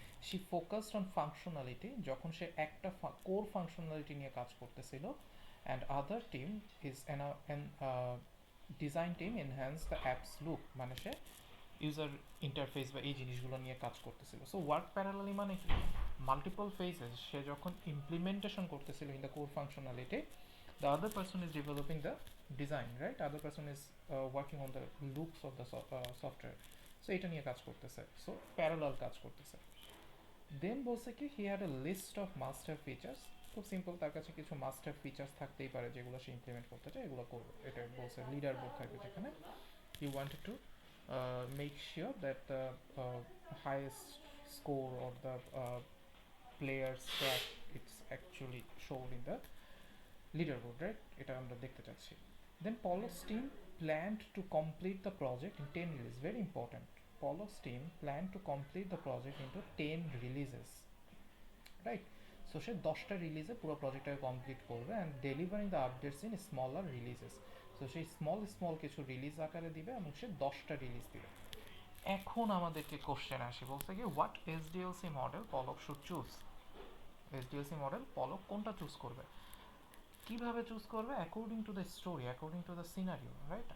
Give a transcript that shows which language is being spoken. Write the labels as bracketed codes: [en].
[en] she focused on functionality, [bn] যখন সে একটা core functionality নিয়ে কাজ করতেছিল, [en] and other team is an design team enhance the apps look, মানে সে [bn] ইউজার ইন্টারফেস বা এই জিনিসগুলো নিয়ে কাজ করতেছিল। সো ওয়ার্ক প্যারালালি মানে কি, মাল্টিপল ফেজেস সে যখন ইমপ্লিমেন্টেশন করতেছিল in the core functionality, [en] the other person is developing the design, right? Other person is working on the loops of the software. [bn] So এটা নিয়ে কাজ করতেছে, সো প্যারালাল কাজ করতেছে। দেন বলছে কি [en] he had a list of master features, [bn] খুব simple, তার কাছে কিছু মাস্টার ফিচার্স থাকতেই পারে যেগুলো সে ইমপ্লিমেন্ট করতে চায়, এগুলো করবে। এটা বলছে লিডার বোর্ড থাকবে যেখানে [en] He wanted to make sure that the highest score or the players track it's actually shown in the leaderboard, right? [bn] এটা আমরা দেখতে চাচ্ছি। [en] Then Paulo's team planned to complete the project in 10 releases. Very important. Paulo's team planned to complete the project into 10 releases, right? [bn] So সে 10টা রিলিজে পুরো প্রজেক্টটাকে complete করবে [en] And delivering the updates in smaller releases. [bn] So সেই small কিছু release আকারে দিবে এবং সে 10টা release দিবে। এখন আমাদেরকে কোশ্চেন আসে, বলছে কি [en] What SDLC model Palak should choose. [bn] এসডিএলসি model পলক কোনটা চুজ করবে, কিভাবে চুজ করবে, [en] According to the story, according to the scenario, right?